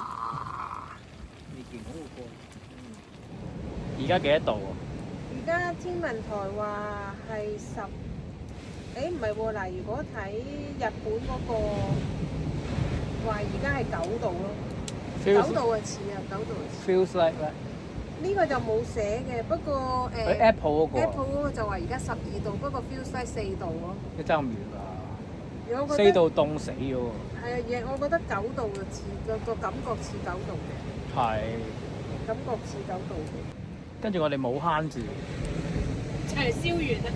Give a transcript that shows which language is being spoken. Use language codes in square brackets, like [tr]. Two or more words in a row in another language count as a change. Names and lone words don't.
[yue] 未見好過。而家幾多度啊？而家天文台話係唔係喎嗱，如果睇日本嗰個話，而家係9度咯，9度啊似啊，9度啊似。 [en] Feels like that。 [yue] 呢個就冇寫嘅，不過 Apple 嗰個。 Apple 嗰個就話而家12度，不過 [en] feels like [yue] 4 度咯。你爭咁遠啊！4 度凍死咗喎。係啊，我覺得9度就似個感覺似9度嘅。係。感覺似9度嘅。跟住我哋冇慳住。就係燒完啊！